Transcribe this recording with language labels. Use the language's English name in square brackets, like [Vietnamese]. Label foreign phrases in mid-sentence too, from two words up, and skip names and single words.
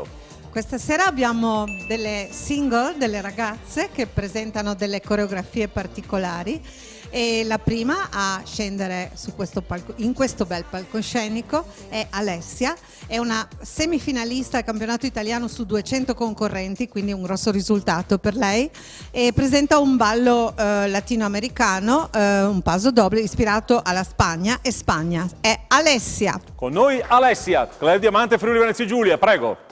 [Italian] Questa sera abbiamo delle single, delle ragazze che presentano delle coreografie particolari e la prima a scendere su questo palco, in questo bel palcoscenico è Alessia, è una semifinalista al campionato italiano su 200 concorrenti, quindi un grosso risultato per lei, e presenta un ballo latinoamericano, un [Spanish] paso doble [Italian] ispirato alla Spagna e Spagna. È Alessia. Con noi Alessia, Club Diamante Friuli Venezia Giulia, prego.